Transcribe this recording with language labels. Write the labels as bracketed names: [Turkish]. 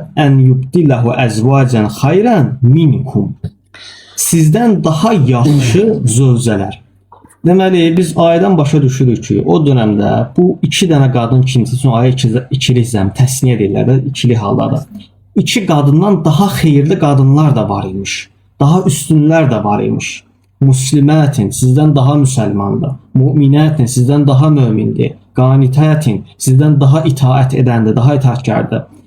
[Arabic] Ən yubdiləhu əzvacən xayran minkum. [Azerbaijani] Sizdən daha yaxşı zövcələr. Deməli biz ayədən başa düşürük ki, o dövrdə bu iki dənə qadın kimisi üçün ayə ikili təsniyə deyirlər də, ikili haldadır. İki qadından daha xeyirli qadınlar da var imiş. Daha üstünlər də var imiş. Muslimətin sizdən daha müsəlmandır. Müminətin sizdən daha mömindir. Qanitətin sizdən daha itaət edəndir, daha itaatkardır.